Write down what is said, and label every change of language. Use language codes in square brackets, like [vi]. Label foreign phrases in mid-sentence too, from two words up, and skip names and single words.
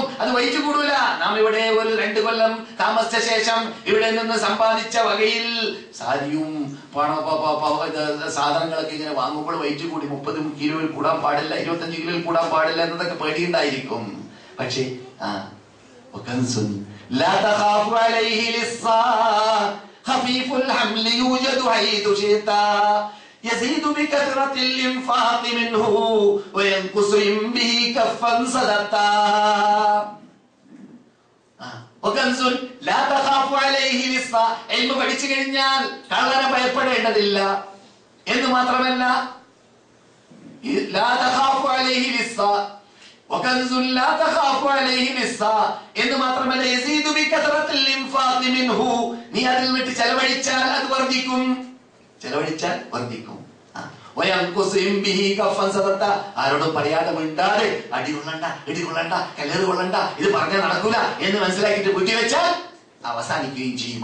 [ml] അത് വഹിച്ചു കൂടൂല. നാം ഇവിടെ ഒരു 2 കൊല്ലം താമസിച്ച ശേഷം ഇവിടെ നിന്ന് സമ്പാദിച്ച വകയിൽ സാരിയും സാധനങ്ങളൊക്കെ ഇങ്ങനെ വാങ്ങുമ്പോൾ വഹിച്ചു കൂടി 30 കിലോയിൽ കൂടാൻ പാടില്ല, 25 കിലോയിൽ കൂടാൻ പാടില്ല എന്നതൊക്കെ പേടിയുണ്ടായിരിക്കും. [ar] പക്ഷേ يزيد بكثرة الإنفاق منه وينقص به كفا صدقتا لا تخاف عليه لصا. [ml] ഇൽമു പഠിച്ചു കഴിഞ്ഞാൽ കള്ളനെ ഭയപ്പെടേണ്ടതില്ല എന്ന് മാത്രമല്ല, [ar] لا تخاف عليه لصا وكنز لا تخاف عليه لصا [ml] എന്ന് മാത്രമല്ല, [ar] يزيد بكثرة الإنفاق منه. [ml] നീ അതിൽ വിട്ട് ചെലവഴിച്ചാൽ അത് വർദ്ധിക്കും. ആരോടും പറയാതെ മിണ്ടാതെ ഇടികൊള്ളണ്ട കല്ലേറ് കൊള്ളണ്ട, ഇത് പറഞ്ഞാൽ നടക്കൂല എന്ന് മനസ്സിലാക്കിയിട്ട് വീട്ടിൽ വെച്ചാൽ അവസാനിക്കുകയും ചെയ്യും.